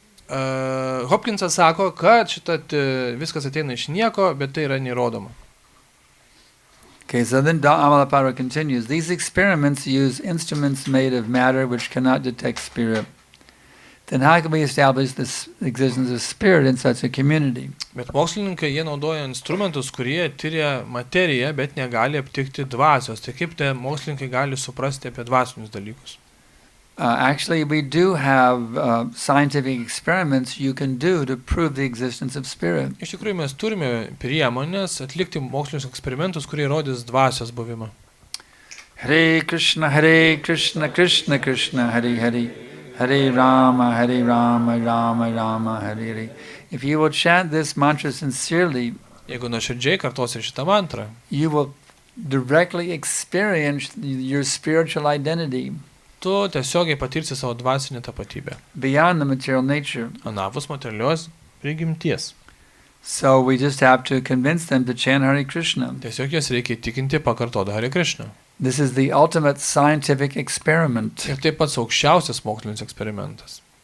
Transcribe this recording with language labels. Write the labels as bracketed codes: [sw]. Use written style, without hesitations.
[lt] Hopkinsas sako, kad viskas ateina iš nieko, bet tai yra neįrodoma. [en] Okay, so then Amala Prana continues. These experiments use instruments made of matter which cannot detect spirit. Then how can we establish the existence of spirit in such a community? [lt] Bet mokslininkai, jie naudoja instrumentus, kurie tyria materiją, bet negali aptikti dvasios. Tai kaip tie mokslininkai gali suprasti apie dvasinius dalykus? [en] Actually, we do have scientific experiments you can do to prove the existence of spirit. [lt] Iš tikrųjų, mes turime priemonės atlikti mokslinius eksperimentus, kurie įrodys dvasios buvimą. [sa] Hare Krishna, Krishna Krishna, Hare Hare, Hare Rama, Rama Rama, Hare Hare. [en] If you will chant this mantra sincerely, [lt] Jeigu nuoširdžiai kartosi šitą mantrą, [en] you will directly experience your spiritual identity. [lt] Tu tiesiogiai patirsi savo dvasinę tapatybę. [en] Beyond the material nature. [lt] Anapus materialios prigimties. [en] So we just have to convince them to chant Hare Krishna. [lt] Tiesiog jas reikia įtikinti pakartoti Hare Krishna. [en] This is the ultimate scientific experiment. [lt] Ir tai pats aukščiausias mokslinis eksperimentas.